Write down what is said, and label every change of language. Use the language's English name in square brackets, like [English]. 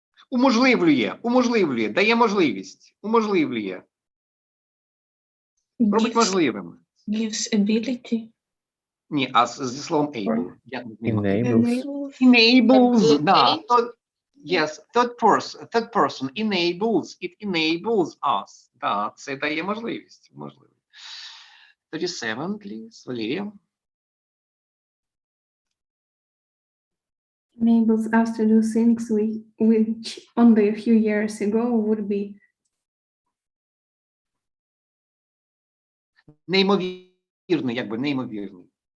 [Ukrainian] Уможливлює, дає можливість, уможливлює, робить можливим. [English] Gives ability. [Ukrainian] Ні, а зі словом able. Як ми змінимо? [English] Enables. Enables, да. Enables. Yes, third person enables, it enables us. [Ukrainian] Да, це дає можливість. 37, please, Валерія. [English] Enables us to do things which only a few years ago would be [Ukrainian] Неймовірний, якби неймовірний.